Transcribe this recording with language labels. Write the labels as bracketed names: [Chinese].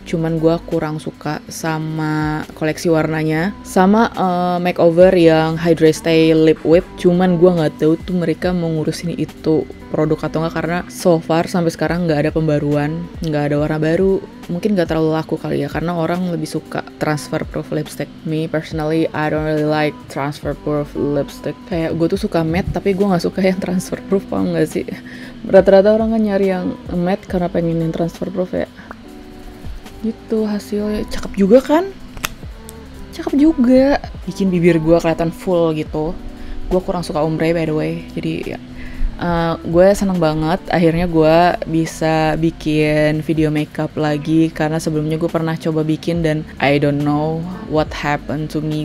[Indonesian] Cuman gue kurang suka sama koleksi warnanya, sama makeover yang Hydrate Stay Lip Whip. Cuman gue nggak tahu tuh mereka mau ngurusin itu produk atau nggak, karena [English] so far [Indonesian] sampai sekarang nggak ada pembaruan, nggak ada warna baru. Mungkin nggak terlalu laku kali ya, karena orang lebih suka transfer proof lipstick. [English] Me personally, I don't really like transfer proof lipstick. [Indonesian] Kayak gue tuh suka matte, tapi gue nggak suka yang transfer proof, paham nggak sih? Rata-rata orang kan nyari yang matte karena pengen yang transfer proof ya. Gitu hasilnya, cakep juga kan? Cakep juga, bikin bibir gue kelihatan full gitu. Gue kurang suka ombre [English] by the way, [Indonesian] jadi ya. Gue seneng banget akhirnya gue bisa bikin video makeup lagi, karena sebelumnya gue pernah coba bikin dan [English] I don't know what happened to me.